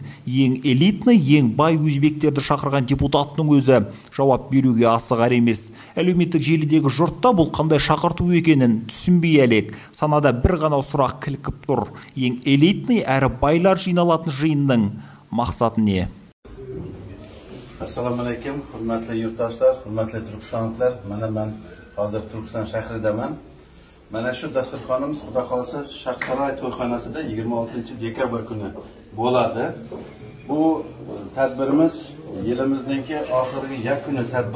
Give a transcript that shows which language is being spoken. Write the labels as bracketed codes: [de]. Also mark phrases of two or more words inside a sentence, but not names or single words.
[kk] Ең элитный, ең бай өзбектерді шақырған депутаттың өзі жауап беруге асығар емес. Әлеуметтік желідегі жұртта бұл қандай шақырту екенін түсінбей әлек. Санада бір ғана сұрақ кілкіп тұр. Ең элитный әрі байлар жиналатын жиынның мақсаты не? [uz] Assalamualaikum, hurmatli yurtdoshlar, hurmatli turkistonliklar. Men hozir Turkiston shahridaman. Mana shu dasturxonimiz xudo xolasa Shahsaroy to'yxonasida 26 dekabr kuni bo'ladi. Bu tadbirimiz yilimizningki oxirgi yakuni tadbir.